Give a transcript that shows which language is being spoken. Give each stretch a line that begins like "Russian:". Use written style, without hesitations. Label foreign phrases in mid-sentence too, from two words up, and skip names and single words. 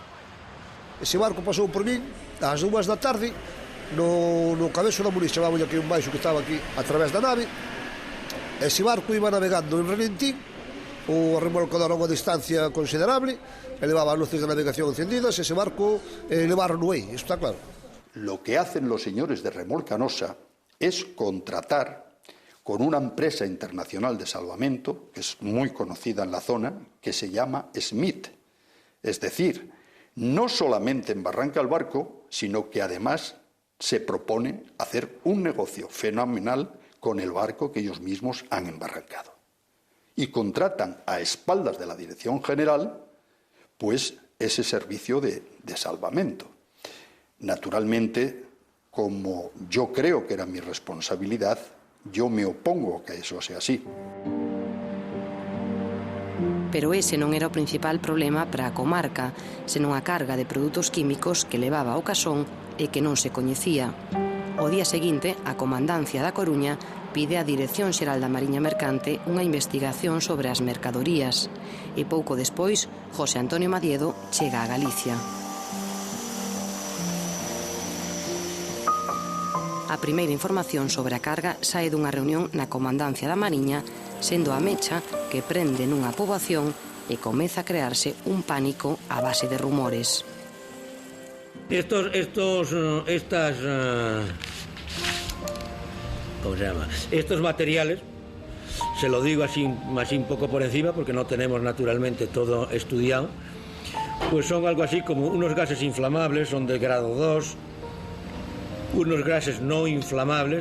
Galician: Ese barco pasou por min ás 2 da tarde no cabezo da Muniz, chamámoslle aquí un baixo que estaba aquí a través da nave. Ese barco iba navegando en relentín, o remolcador a unha distancia considerable, e levaba as luces de navegación encendidas. Ese barco levaron aí, isto está claro.
Spanish: Lo que hacen los señores de Remolcanosa es contratar con una empresa internacional de salvamento, que es muy conocida en la zona, que se llama Smith. Es decir, no solamente embarranca el barco, sino que además se propone hacer un negocio fenomenal con el barco que ellos mismos han embarrancado. Y contratan a espaldas de la Dirección General, pues, ese servicio de salvamento. Naturalmente, como yo creo que era mi responsabilidad, yo me opongo a que eso sea así.
Galician: Pero ese non era o principal problema para a comarca, senón a carga de produtos químicos que levaba ao casón e que non se coñecía. O día seguinte, a Comandancia da Coruña pide á Dirección Xeral da Mariña Mercante unha investigación sobre as mercadorías. E pouco despois, José Antonio Madiedo chega a Galicia. A primeira información sobre a carga sae dunha reunión na Comandancia da Mariña, sendo a mecha que prende nunha poboación e comeza a crearse un pánico a base de rumores.
Spanish: Estos materiales, se lo digo así un poco por encima porque no tenemos naturalmente todo estudiado, pues son algo así como unos gases inflamables, son de grado 2, unos gases no inflamables.